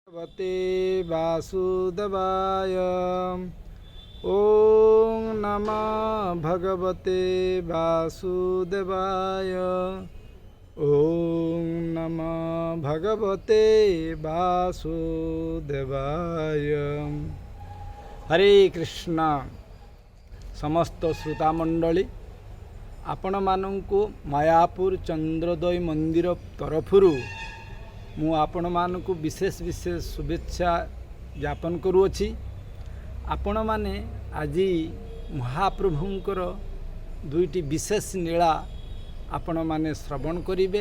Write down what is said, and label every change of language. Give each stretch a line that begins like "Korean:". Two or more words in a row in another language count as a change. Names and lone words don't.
Sanskrit: भगवते वासुदेवाय। ओम नमः भगवते वासुदेवाय। ओम नमः भगवते वासुदेवाय। हरे कृष्ण।
Odia: ସମସ୍ତ ଶ୍ରୋତା ମଣ୍ଡଳୀ ଆପଣ ମାନଙ୍କୁ ମାୟାପୁର ଚନ୍ଦ୍ରୋଦୟ ମନ୍ଦିର ତରଫରୁ ମୁଁ ଆପଣ ମାନଙ୍କୁ ବିଶେଷ ବିଶେଷ ଶୁଭେଚ୍ଛା ଜ୍ଞାପନ କରୁଅଛି। ଆପଣ ମାନେ ଆଜି ମହାପ୍ରଭୁଙ୍କର ଦୁଇଟି ବିଶେଷ ଲୀଳା ଆପଣ ମାନେ ଶ୍ରବଣ କରିବେ।